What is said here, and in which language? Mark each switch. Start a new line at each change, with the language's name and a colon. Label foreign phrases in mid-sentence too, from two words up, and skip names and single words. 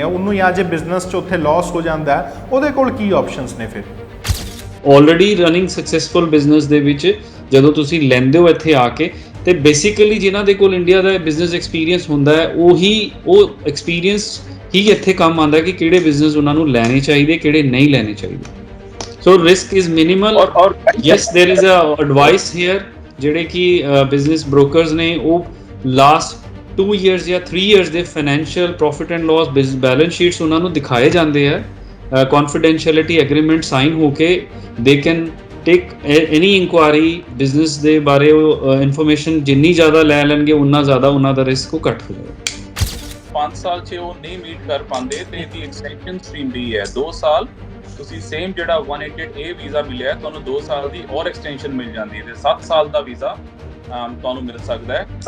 Punjabi: ਉਹਨੂੰ ਜਾਂ ਜੇ ਬਿਜ਼ਨਸ 'ਚ ਉੱਥੇ ਲਾਸ ਹੋ ਜਾਂਦਾ ਉਹਦੇ ਕੋਲ ਕੀ ਆਪਸ਼ਨਸ ਨੇ ਫਿਰ?
English: already running successful business
Punjabi: ਦੇ ਵਿੱਚ ਜਦੋਂ ਤੁਸੀਂ ਲੈਂਦੇ ਹੋ ਇੱਥੇ ਆ ਕੇ ਤੇ ਬੇਸਿਕਲੀ ਜਿਨ੍ਹਾਂ ਦੇ ਕੋਲ ਇੰਡੀਆ ਦਾ
English: business experience
Punjabi: ਹੁੰਦਾ ਹੈ ਉਹ ਐਕਸਪੀਰੀਅੰਸ ਹੀ ਇੱਥੇ ਕੰਮ ਆਉਂਦਾ ਕਿ ਕਿਹੜੇ ਬਿਜ਼ਨਸ ਉਹਨਾਂ ਨੂੰ ਲੈਣੇ ਚਾਹੀਦੇ, ਕਿਹੜੇ ਨਹੀਂ ਲੈਣੇ ਚਾਹੀਦੇ।
English: So risk is minimal or yes there is a advice here
Punjabi: ਜਿਹੜੇ ਕਿ
English: business brokers
Punjabi: ਨੇ ਉਹ
English: last 2 years ਜਾਂ 3 years ਦੇ financial profit and loss balance sheets
Punjabi: ਉਹਨਾਂ ਨੂੰ ਦਿਖਾਏ ਜਾਂਦੇ ਆ।
English: confidentiality agreement sign
Punjabi: ਹੋ ਕੇ
English: they can take any inquiry business
Punjabi: ਦੇ ਬਾਰੇ information ਜਿੰਨੀ ਜ਼ਿਆਦਾ ਲੈ ਲੈਣਗੇ ਉਨਾ ਜ਼ਿਆਦਾ ਉਹਨਾਂ ਦਾ ਰਿਸਕ ਉਹ ਘੱਟ ਹੋ ਜਾਏਗਾ। 5 ਸਾਲ 'ਚ ਉਹ ਨਹੀਂ ਮੀਟ ਕਰ ਪਾਉਂਦੇ ਤੇ ਇਹਦੀ
English: extension stream
Punjabi: ਵੀ ਹੈ 2 ਸਾਲ। ਤੁਸੀਂ ਸੇਮ ਜਿਹੜਾ 188A ਵੀਜ਼ਾ ਮਿਲਿਆ ਤੁਹਾਨੂੰ 2 ਸਾਲ ਦੀ ਔਰ ਐਕਸਟੈਂਸ਼ਨ ਮਿਲ ਜਾਂਦੀ ਹੈ ਤੇ 7 ਸਾਲ ਦਾ ਵੀਜ਼ਾ ਤੁਹਾਨੂੰ ਮਿਲ ਸਕਦਾ ਹੈ।